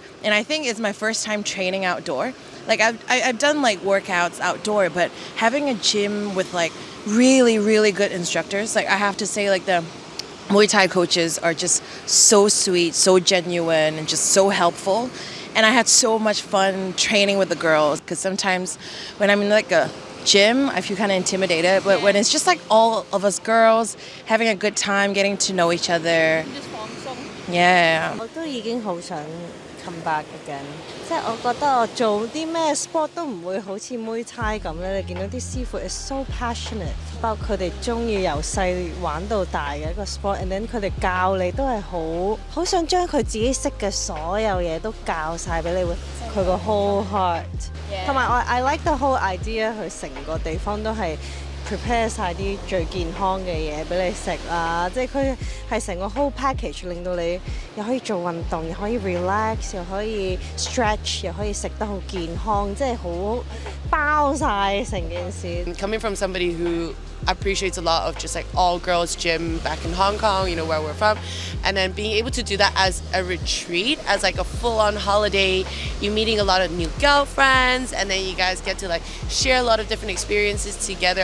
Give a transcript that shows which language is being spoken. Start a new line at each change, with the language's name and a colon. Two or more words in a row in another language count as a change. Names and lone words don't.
English: And I think it's my first time training outdoor. Like, I've done like workouts outdoor, but having a gym with like really, really good instructors, like I have to say like the Muay Thai coaches are just so sweet, so genuine, and just so helpful. And I had so much fun training with the girls because sometimes when I'm in like a gym, I feel kind of intimidated. But when it's just like all of us girls having a good time, getting to know each other. Yeah.
Cantonese: 我都已經好想
English: come back again，
Cantonese: 即係我覺得我做啲咩 sport 都唔會好似 Muay Thai 咁咧。你見到啲師傅
English: is so passionate，
Cantonese: 包括佢哋中意由細玩到大嘅一個 sport，
English: and then
Cantonese: 佢哋教你都係好想將佢自己識嘅所有嘢都教晒俾你，with 佢個
English: whole heart。同埋 I like the whole idea，
Cantonese: 佢成個地方都係 prepare 晒啲最健康嘅嘢俾你食啦，即係佢係成個
English: whole package，
Cantonese: 令到你又可以做運動，又可以 relax， 又可以 stretch， 又可以食得好健康，即係好包晒成件事。
English: Coming from somebody who appreciates a lot of just like all girls gym back in Hong Kong, you know, where we're from, and then being able to do that as a retreat, as like a full-on holiday, you meeting a lot of new girlfriends, and then you guys get to like share a lot of different experiences together.